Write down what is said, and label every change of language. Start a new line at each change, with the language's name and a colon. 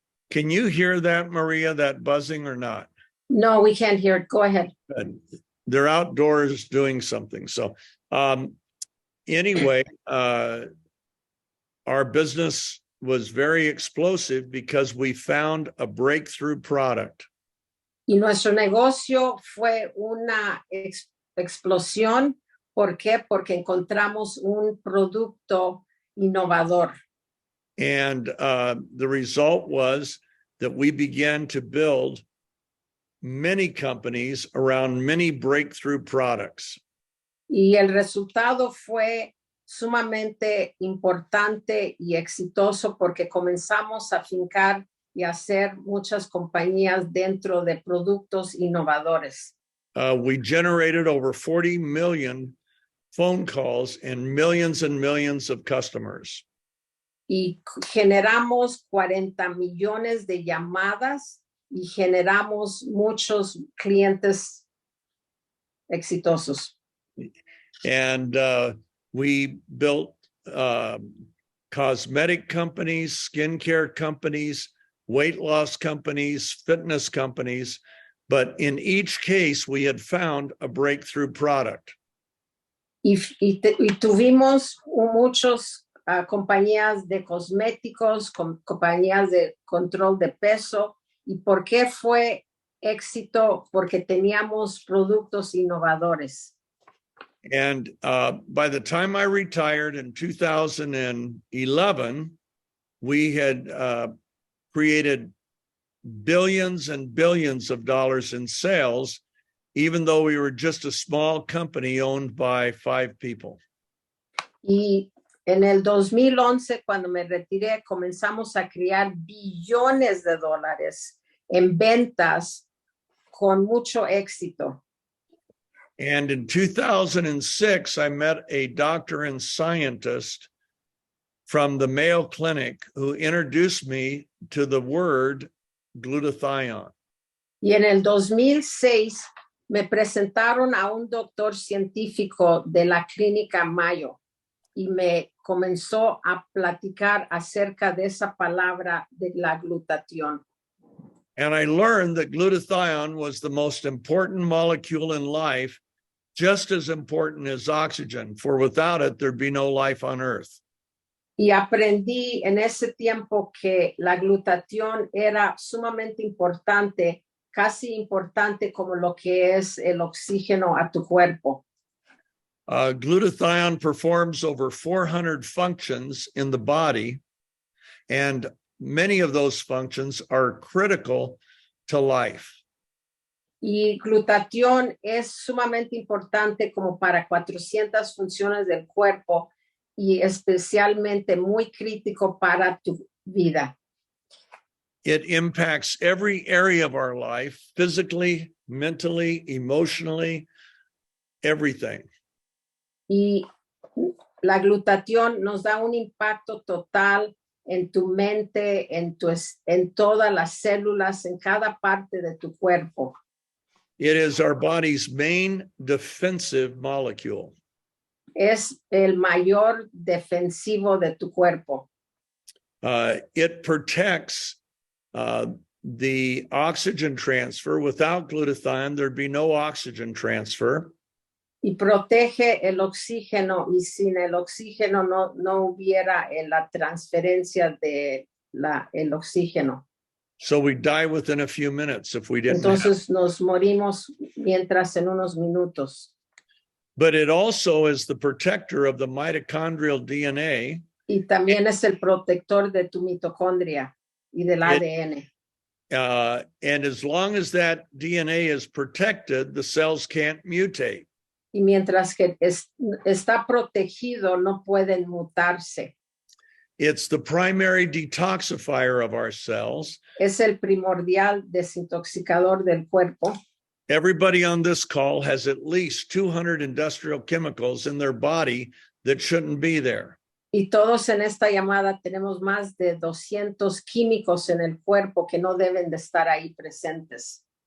English: Can you hear that, Maria, that buzzing or not? No, we can't hear it. Go ahead. They're outdoors doing something. So anyway, our business was very explosive because we found a breakthrough product.
Spanish: Y nuestro negocio fue una explosión. ¿Por qué? Porque encontramos un producto innovador.
English: And the result was that we began to build many companies around many breakthrough products.
Spanish: Y el resultado fue sumamente importante y exitoso porque comenzamos a fincar y hacer muchas compañías dentro de productos innovadores.
English: We generated over 40 million phone calls and millions of customers.
Spanish: Y generamos 40 millones de llamadas y generamos muchos clientes exitosos.
English: And we built cosmetic companies, skincare companies, weight loss companies, fitness companies. But in each case, we had found a breakthrough product.
Spanish: Y tuvimos muchos compañías de cosméticos, compañías de control de peso. ¿Y por qué fue éxito? Porque teníamos productos innovadores.
English: And by the time I retired in 2011, we had created billions and billions of dollars in sales, even though we were just a small company owned by 5 people.
Spanish: Y en el 2011, cuando me retiré, comenzamos a crear billones de dólares en ventas con mucho éxito.
English: And in 2006, I met a doctor and scientist from the Mayo Clinic who introduced me to the word glutathione.
Spanish: Y en el 2006 me presentaron a un doctor científico de la clínica Mayo y me comenzó a platicar acerca de esa palabra de la glutatión.
English: And I learned that glutathione was the most important molecule in life, just as important as oxygen, for without it, there'd be no life on Earth.
Spanish: Y aprendí en ese tiempo que la glutatión era sumamente importante, casi importante como lo que es el oxígeno a tu cuerpo.
English: Glutathione performs over 400 functions in the body, and many of those functions are critical to life.
Spanish: Y glutatión es sumamente importante como para 400 funciones del cuerpo y especialmente muy crítico para tu vida.
English: It impacts every area of our life, physically, mentally, emotionally, everything.
Spanish: Y la glutatión nos da un impacto total en tu mente, en todas las células, en cada parte de tu cuerpo.
English: It is our body's main defensive molecule.
Spanish: Es el mayor defensivo de tu cuerpo.
English: It protects the oxygen transfer. Without glutathione, there'd be no oxygen transfer.
Spanish: Y protege el oxígeno, y sin el oxígeno no hubiera la transferencia de el oxígeno.
English: So we die within a few minutes if we didn't.
Spanish: Entonces nos morimos mientras en unos minutos.
English: But it also is the protector of the mitochondrial DNA.
Spanish: Y también es el protector de tu mitocondria y del ADN.
English: And as long as that DNA is protected, the cells can't mutate.
Spanish: Y mientras que está protegido, no pueden mutarse.
English: It's the primary detoxifier of our cells.
Spanish: Es el primordial desintoxicador del cuerpo.
English: Everybody on this call has at least 200 industrial chemicals in their body that shouldn't be there.
Spanish: Y todos en esta llamada tenemos más de 200 químicos en el cuerpo que no deben de estar ahí presentes.